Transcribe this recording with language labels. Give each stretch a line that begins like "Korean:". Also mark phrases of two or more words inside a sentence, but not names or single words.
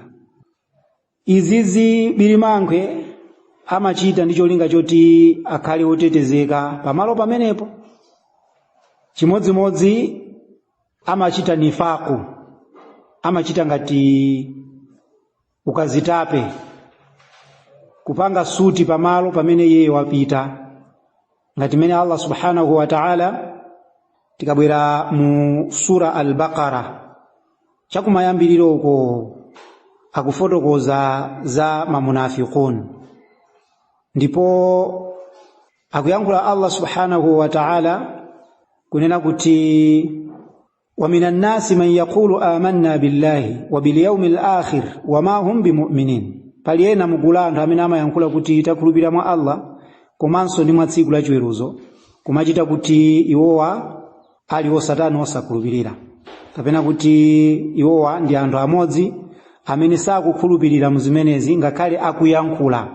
Nyanja: Izizi Bilimankwe amachita ndi cholinga choti akhale otetezeka pamalo pamenepo. Chimodzimodzi amachita nifaku, amachita ngati ukazitape, kupanga suti pamalo pamene yeye wapita. Ngati mene
Arabic: الله سبحانه وتعالى
Nyanja: tikabwera mu sura al-Baqara chakumayambiriro uko akufotokoza za mamunafiqun. Ndipo akuyankhula
Arabic: الله سبحانه وتعالى
Nyanja: kunena kuti
Arabic: ومن الناس من يقول آمنا بالله وباليوم الآخر وما هم بمؤمنين.
Nyanja: Pali ena mugulu anthu amene amayankhula kuti takhulupirira mwa Allah komanso ndi mwa tsiku la chiweruzo, kumachita kuti iwowa ali osatani osakhulupirira, kapena kuti iwowa ndi anthu amodzi amene sakukhulupirira mu zimenezi ngakhale akuyankhula.